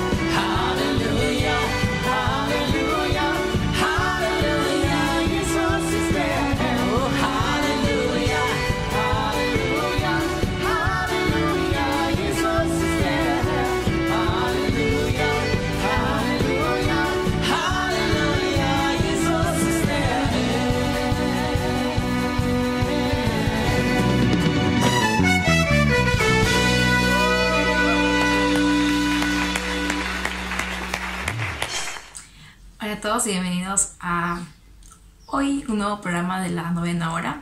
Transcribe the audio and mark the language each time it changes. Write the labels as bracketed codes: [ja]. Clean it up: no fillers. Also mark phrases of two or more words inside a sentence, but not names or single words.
[de] Halleluja, Halleluja, Halleluja, Jesus ist der Herr. Oh, Halleluja, Halleluja, Halleluja, Jesus ist der Herr. Halleluja, Halleluja, Halleluja, Jesus ist der Herr. [es] Hola a todos y bienvenidos a hoy un nuevo programa de la novena hora.